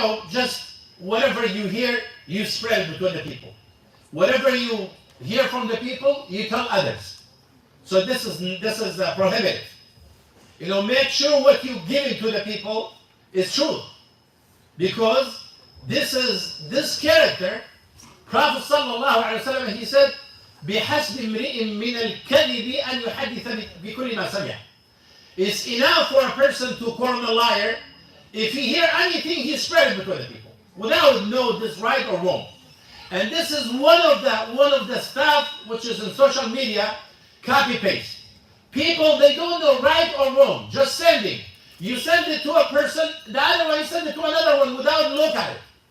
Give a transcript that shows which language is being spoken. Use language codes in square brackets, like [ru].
[en] Just whatever you hear, you spread between the people. Whatever you hear from the people, you tell others. So this is prohibited. Make sure what you giving to the people is true. Because this character Prophet sallallahu alaihi wasallam, he said, [ar] بحسب امرئ من الكذب أن يحدث بكل ما سمع. [en] It's enough for a person to call him a liar. If he hear anything, he spread it between the people without know this right or wrong. And this is one of the stuff which is in social media, copy paste. People, they don't know right or wrong, just sending. You send it to a person, the other one you send it to another one without look at it.